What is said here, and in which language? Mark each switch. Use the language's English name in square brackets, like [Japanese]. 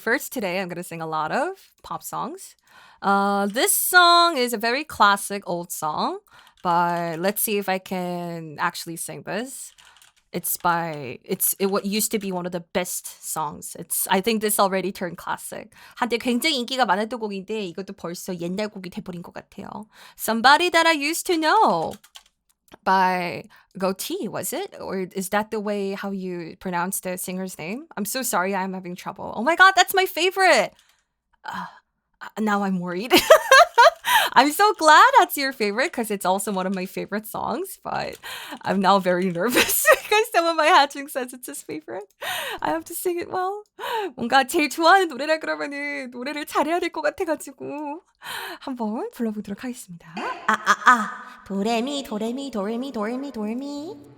[English] Today, I'm going to sing a lot of pop songs. This song is a very classic old song, but let's see if I can actually sing this. It what used to be one of the best songs. I think this already turned classic. [Korean] 한때 굉장히 인기가 많았던 곡인데 이것도 벌써 옛날 곡이 돼버린 것 같아요. [English] Somebody That I Used to Know by Goatee, was it? Or is that the way how you pronounce the singer's name? I'm so sorry, I'm having trouble. Oh my god, that's my favorite! Now I'm worried. I'm so glad that's your favorite because it's also one of my favorite songs, but I'm now very nervous because someone my hatching says it's his favorite. I have to sing it well. [Korean] 뭔가 제일 좋아하는 노래라 그러면은 노래를 잘해야 될 것 같아가지고 한번 불러보도록 하겠습니다. 도레미 도레미 도레미 도레미 도레미.